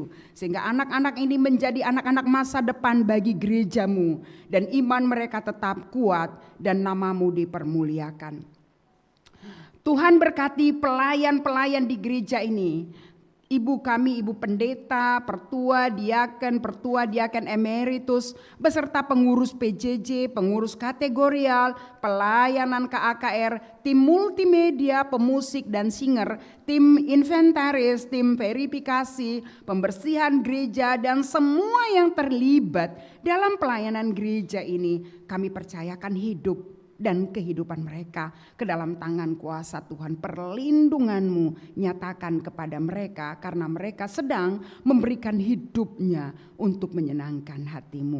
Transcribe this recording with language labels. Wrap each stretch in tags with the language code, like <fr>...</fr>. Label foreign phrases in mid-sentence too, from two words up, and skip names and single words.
<id>Sehingga anak-anak ini menjadi anak-anak masa depan bagi gereja-Mu. Dan iman mereka tetap kuat dan nama-Mu dipermuliakan. Tuhan berkati pelayan-pelayan di gereja ini. Ibu kami, Ibu Pendeta, Pertua Diaken Emeritus, beserta pengurus PJJ, pengurus kategorial, pelayanan KAKR, tim multimedia, pemusik dan singer, tim inventaris, tim verifikasi, pembersihan gereja, dan semua yang terlibat dalam pelayanan gereja ini. Kami percayakan hidup dan kehidupan mereka ke dalam tangan kuasa Tuhan. Perlindungan-Mu nyatakan kepada mereka karena mereka sedang memberikan hidupnya untuk menyenangkan hati-Mu.</id>